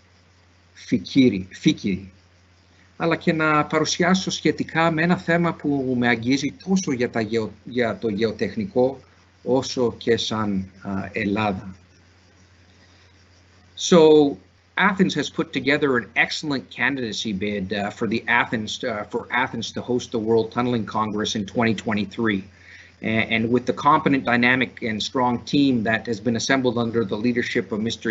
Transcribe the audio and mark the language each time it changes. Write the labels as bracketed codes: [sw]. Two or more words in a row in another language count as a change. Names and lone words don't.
[el] Φίκη, αλλά και να παρουσιάσω σχετικά με ένα θέμα που με αγγίζει τόσο για το γεωτεχνικό όσο και σαν Ελλάδα. [en] So Athens has put together an excellent candidacy bid for Athens to host the World Tunneling Congress in 2023. And with the competent, dynamic, and strong team that has been assembled under the leadership of Mr.